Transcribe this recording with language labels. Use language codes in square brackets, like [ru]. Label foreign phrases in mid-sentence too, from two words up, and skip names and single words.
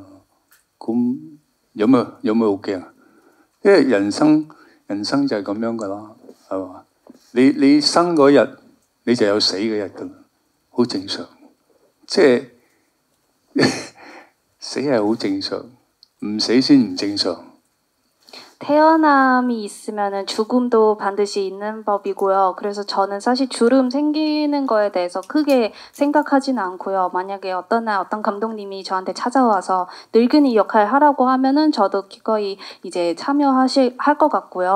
[yue] 咁有咩好驚啊？因為人生就係咁樣㗎啦，係嘛？你生嗰日你就有死嗰日㗎啦，好正常。即係死係好正常，唔死先唔正常。 [ko] 태어남이 있으면은 죽음도 반드시 있는 법이고요. 그래서 저는 사실 주름 생기는 거에 대해서 크게 생각하지는 않고요. 만약에 어떤 날 어떤 감독님이 저한테 찾아와서 늙은이 역할 하라고 하면은 저도 기꺼이 이제 할 것 같고요.